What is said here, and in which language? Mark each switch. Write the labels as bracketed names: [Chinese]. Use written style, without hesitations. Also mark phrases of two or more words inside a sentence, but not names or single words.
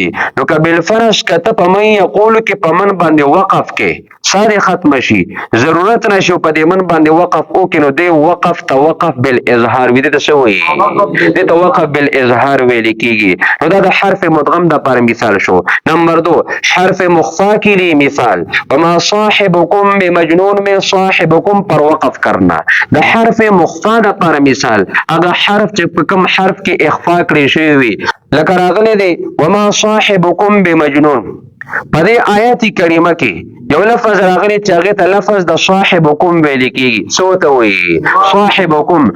[Pashto] نو که بالفرض کته په من یقولو کې په من باندې وقف کې ساري ختم شي، ضرورت نشي په دې من باندې وقف وکړي، نو دی وقف ته وقف بالاظهار وي. دته څه وایي؟ دته وقف بالاظهار ویل کیږي. نو دا د حرف مدغم د پر مثال شو. [Urdu] نمبر 2 حرف مخفا کے لیے مثال [Arabic] وما صاحبکم بمجنون [Urdu] میں صاحبکم پر وقف کرنا. [Pashto] د حرف مخفا د پر مثال اگر حرف چې په کوم حرف کې اخفا کړی شوی وي، لکه راغلی دی [Arabic] وما صاحبکم بمجنون. [Pashto] په دې آیت کریمه کې یو لفظ راغلی چې هغه ته لفظ د صاحبکم ویل کیږي. څه ته وایي؟ صاحبکم.